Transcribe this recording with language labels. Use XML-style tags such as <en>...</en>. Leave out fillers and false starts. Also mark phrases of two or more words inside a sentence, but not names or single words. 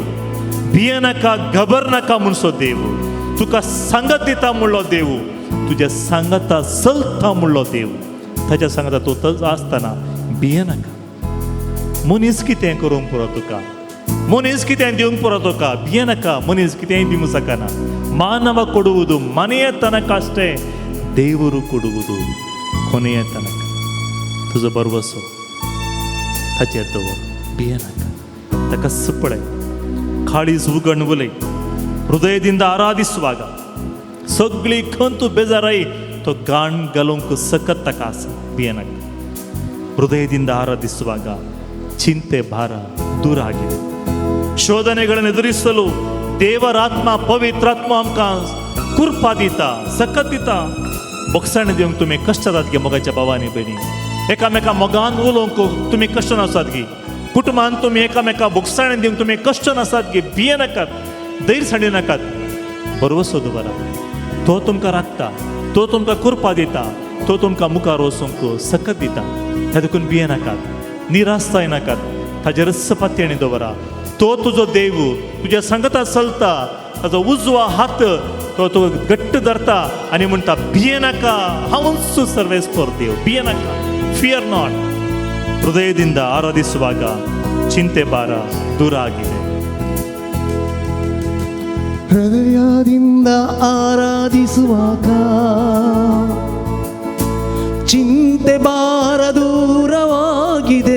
<kok>भियेनाका, घबरनाका म्हणसो देव. तुका सांगत दिता म्हणलो देव. तुज्या सांगता चलता म्हणलो देव. ताच्या सांगता तूं आसतना भियेनाका. मनीस कितें करूंक पुरो तुका, मनीस कितें दिवंक पुरो तुका. भियेनाका. मनीस कितेंय दिवंक शकना.</kok> <kn>ಮಾನವ ಕೊಡುವುದು ಮನೆಯ ತನಕ ಅಷ್ಟೇ, ದೇವರು ಕೊಡುವುದು ಕೊನೆಯ ತನಕ.</kn> <kok>तुजो बरवसो ताचेर दवर. भियेनाका. ताका सपळय. काळीज उगण उलय.</kok> <kn>ಹೃದಯದಿಂದ ಆರಾಧಿಸುವಾಗ</kn> <kok>सगळी खंत बेजाराई तो गाण घालूंक सकत ताका आसा. ಭಿಯೇನಾಕ.</kok> <kn>ಹೃದಯದಿಂದ ಆರಾಧಿಸುವಾಗ ಚಿಂತೆ ಭಾರ ದೂರ ಆಗಿದೆ. ಶೋಧನೆಗಳನ್ನು ಎದುರಿಸಲು ದೇವರಾತ್ಮ ಪವಿತ್ರಾತ್ಮ</kn> <kok>आमकां कृपा दिता, सकत दिता. बक्षण दिवंक तुमी कश्ट जातात गे मोगाच्या भावांनी भयणी. एकामेका मोगान उलोवंक तुमी कश्ट नासात गे. कुटुंबान तुमी एकामेका बक्षण दिवंक तुमी कश्ट नासात गे. भियेनाकात, धैर्य साडिनाकात. बरवसो दवरा. तो तुमकां राखता, तो तुमकां कृपा दिता, तो तुमकां मुखार वचूंक सकत दिता. त्या देखून भियेनाकात, निराश जायनाकात. ताजेर सपात्याणी दवरा. तो तुजो देव तुज्या सांगता चलता. ताजो उजवा हात तो घट्ट धरता आनी म्हणटा भियेनाका, हांवूच सर्वेस्पर देव. भियेनाका.</kok> <en>fear not.</en> <kn>ಹೃದಯದಿಂದ ಆರಾಧಿಸುವಾಗ ಚಿಂತೆ ಭಾರ ದೂರ ಆಗಿದೆ. ಹೃದಯದಿಂದ ಆರಾಧಿಸುವಾಗ ಚಿಂತೆ ಭಾರ ದೂರವಾಗಿದೆ.</kn>